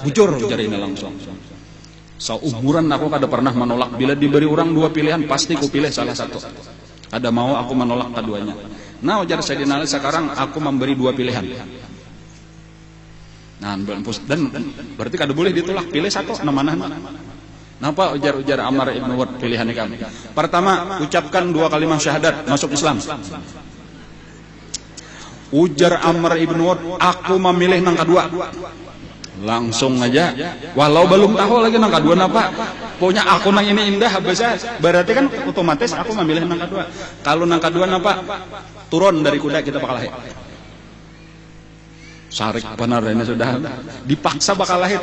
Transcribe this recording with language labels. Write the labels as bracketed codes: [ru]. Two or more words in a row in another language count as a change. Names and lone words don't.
[bjn] Bujur, ujar ini langsung. Seumuran aku kada pernah menolak. Bila diberi orang 2 pilihan, pasti ku pilih salah satu. Kada mau aku menolak keduanya. Nah ujar Sayyidina Ali, sekarang aku memberi 2 pilihan. Nah dan berarti kada boleh ditolak, pilih satu, mana. Napa ujar Amr ibn Wud pilihan kami? [id] Pertama, ucapkan 2 kalimat syahadat, masuk Islam. [bjn] Ujar Amr ibn Wud, aku memilih nang kedua. Langsung aja, walau belum tahu lagi nang kedua napa. Pokoknya aku nang ini indah habisnya. Berarti kan otomatis aku memilih nang kedua. Kalau nang kedua napa? Turun dari kuda kita bakal lahir. Sarik benar ini sudah dipaksa bakal lahir.